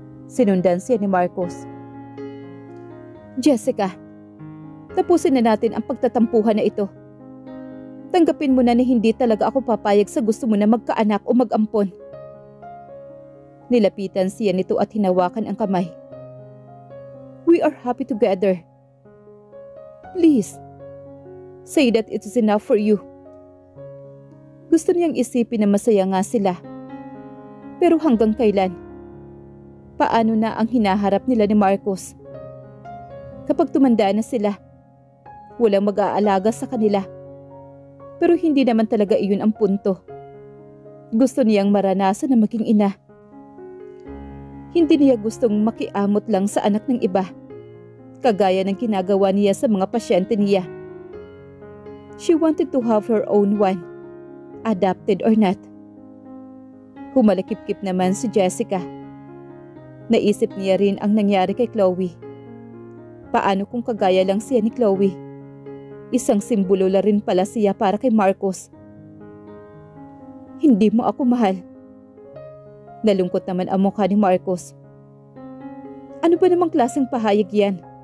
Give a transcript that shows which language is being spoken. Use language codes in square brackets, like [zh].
[tl] Sinundan siya ni Marcos. Jessica, tapusin na natin ang pagtatampuhan na ito. Tanggapin mo na hindi talaga ako papayag sa gusto mo na magkaanak o mag-ampon. Nilapitan siya nito at hinawakan ang kamay. [en] We are happy together. Please, say that it is enough for you. [tl] Gusto niyang isipin na masaya nga sila. Pero hanggang kailan? Paano na ang hinaharap nila ni Marcos? Kapag tumanda na sila, walang mag-aalaga sa kanila. Pero hindi naman talaga iyon ang punto. Gusto niyang maranasan na maging ina. Hindi niya gustong makiamot lang sa anak ng iba, kagaya ng ginagawa niya sa mga pasyente niya. [en] She wanted to have her own one, adopted or not. [tl] Humalakip-kip naman si Jessica. Naisip niya rin ang nangyari kay Chloe. Paano kung kagaya lang siya ni Chloe? Isang simbolo la rin pala siya para kay Marcos. Hindi mo ako mahal. Nalungkot naman ang mukha ni Marcos. Ano ba namang klaseng pahayag yan?